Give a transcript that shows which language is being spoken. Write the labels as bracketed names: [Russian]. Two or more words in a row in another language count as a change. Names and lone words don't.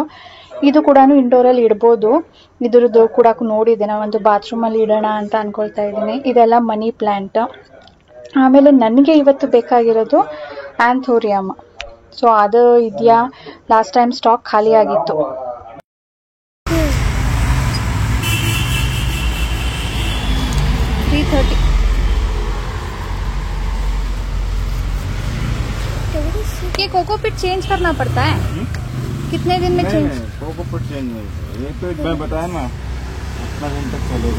[Kannada] ಇದು ಕೂಡ ಇಂಡೋರಲ್ಲಿ ಇಡ್ಬೋದು, ಇದ್ರದ್ದು ಕೂಡ ನೋಡಿದ್ದೆ, ನಾನು ಒಂದು ಬಾತ್ರೂಮಲ್ಲಿ ಇಡೋಣ ಅಂತ ಅನ್ಕೊಳ್ತಾ ಇದ್ದೀನಿ. ಇದೆಲ್ಲ [English] money plant. [Kannada] ಆಮೇಲೆ ನನಗೆ ಇವತ್ತು ಬೇಕಾಗಿರೋದು ಆಂಥೋರಿಯಮ್. ಸೊ ಅದು ಇದೆಯಾ, [English] last time stock [Kannada] ಖಾಲಿ ಆಗಿತ್ತು. [Hindi] ये [English] cocopeat change [Hindi] करना पड़ता है? कितने दिन में चेंज? [English] cocopeat change [Hindi] नहीं, ये तो मैं बताया ना, इतना दिन तक चलेगा।